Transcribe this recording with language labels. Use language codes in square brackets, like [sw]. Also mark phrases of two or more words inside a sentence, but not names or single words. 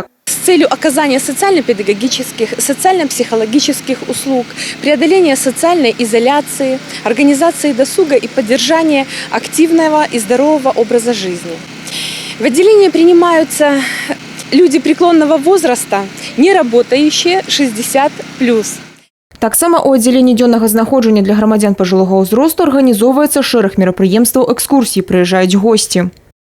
[ru] С целью оказания социально-педагогических, социально-психологических услуг, преодоления социальной изоляции, организации досуга и поддержания активного и здорового образа жизни. В отделении принимаются люди преклонного возраста, не работающие 60+. [be] Таксама у аддзяленні дзённага знаходжання для грамадзян пажылога ўзросту арганізоўваецца шэраг мерапрыемстваў экскурсій, прыязджаюць госці.